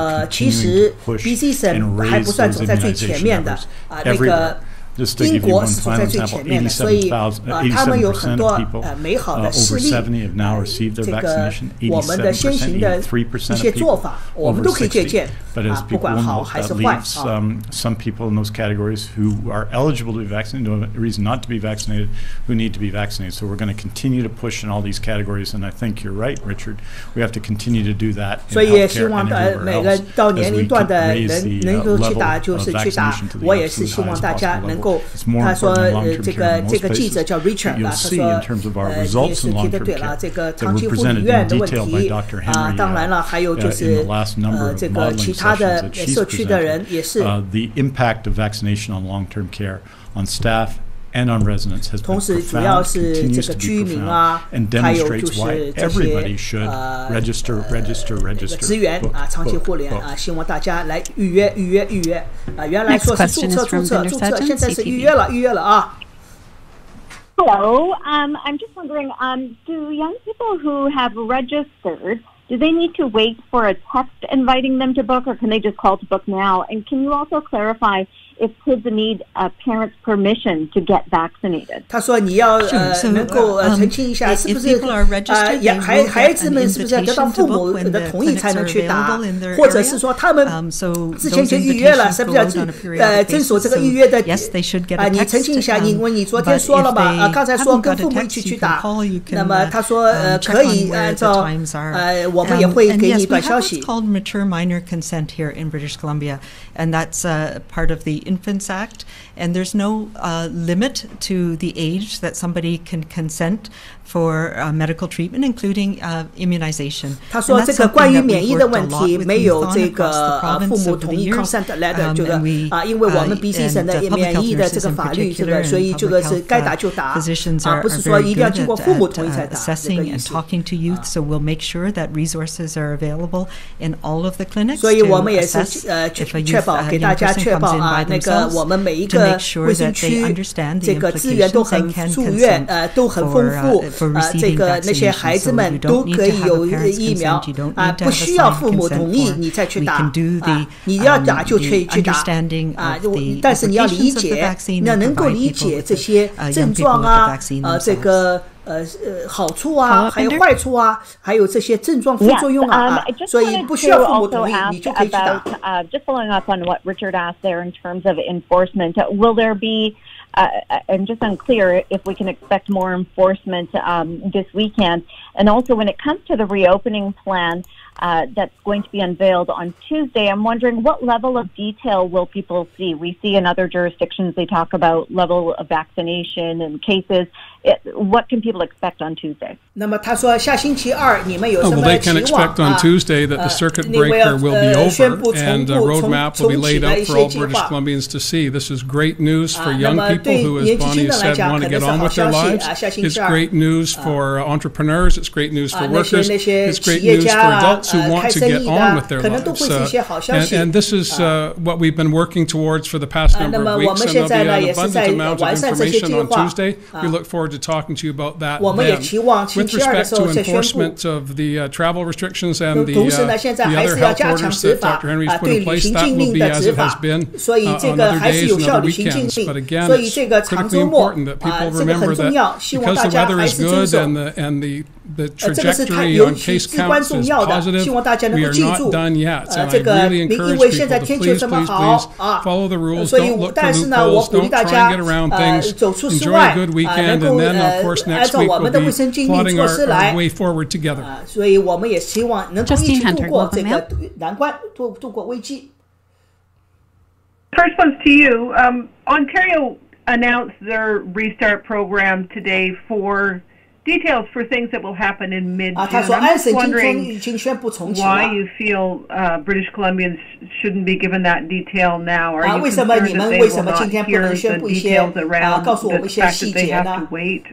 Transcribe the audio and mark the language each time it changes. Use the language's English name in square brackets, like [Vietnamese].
[Chinese] 其实 BC 省还不算走在最前面的那个。英国是走在最前面的，所以他们有很多美好的事例，这个我们的先行的一些做法，我们都可以借鉴不管好还是坏。 [English] Some people in those categories who are eligible to be vaccinated, no reason not to be vaccinated, who need to be vaccinated. So we're going to continue to push in all these categories, and I think you're right, Richard. We have to continue to do that. [Chinese] 所以也希望每个到年龄段的人能够去打，就是去打。我也是希望大家能够。他说这个记者叫 Richard 他说也是提得对了，这个长期护理院的问题当然了，还有就是这个其他的社区的人也是。 [English] The impact of vaccination on long-term care on staff and on residents has been profound, continues to be profound, and demonstrates why everybody should register. [Chinese] 资源长期护理希望大家来预约。原来说是注册，现在是预约了啊。 [English] Hello, I'm just wondering, do young people who have registered, do they need to wait for a text inviting them to book, or can they just call to book now? And can you also clarify if kids need a parent's permission to get vaccinated? [Chinese] 他说你要能够澄清一下，是不是孩子们是不是要得到父母的同意才能去打，或者是说他们之前就预约了，是不是要遵守这个预约的？你澄清一下，因为你昨天说了嘛，刚才说跟父母一起去打，那么他说可以按照我们也会给你短消息。 [English] It's called mature minor consent here in British Columbia, and that's part of the Infants Act, and there's no limit to the age that somebody can consent for medical treatment, including immunization. [Chinese] 他说这个关于免疫的问题没有这个父母同意 consent letter， 这个因为我们 BC 省的免疫的这个法律，这个所以这个是该打就打，不是说一定要经过父母同意才打。 [English] Assessing and talking to youth, so we'll make sure that resources are available in all of the clinics. [Chinese] 所以我们也是确保给大家确保那个我们每一个卫生区这个资源都很住院都很丰富。这个那些孩子们都可以有疫苗不需要父母同意你再去打你要打就可以去打但是你要理解，你要能够理解这些症状这个好处还有坏处还有这些症状副作用所以不需要父母同意你就可以去打。 [English] Just following up on what Richard asked there in terms of enforcement, will there be I'm just unclear if we can expect more enforcement this weekend. And also when it comes to the reopening plan, that's going to be unveiled on Tuesday. I'm wondering what level of detail will people see? We see in other jurisdictions they talk about level of vaccination and cases. What can people expect on Tuesday? [Chinese] 那么他说下星期二你们有什么期望？ [English] Well, they can expect on Tuesday that the circuit breaker will be over and a roadmap will be laid out for all British Columbians to see. This is great news for young people who, as Bonnie said, want to get on with their lives. It's great news for entrepreneurs. It's great news for workers. It's great news for adults who want to get on with their lives. And this is what we've been working towards for the past number of weeks, and there'll be an abundant amount of information on Tuesday. We look forward to talking to you about that then. With respect to enforcement of the travel restrictions and the other health orders that Dr. Henry's put in place, that will be as it has been on other days and other weekends. But again, it's critically important that people remember that because the weather is good and the trajectory on case counts is positive, we are not done yet. And I really encourage people to please follow the rules. Don't look for loopholes. Don't try and get around things. Enjoy a good weekend, and then, of course, next week we'll be plotting our way forward together. [Chinese] 所以我们也希望能够一起度过这个难关，度过危机。 [English] First one's to you. Ontario announced their restart program today for details for things that will happen in mid-June. I'm just wondering why you feel British Columbians shouldn't be given that detail now. Are you concerned that they will not hear the details around the fact that they have to wait?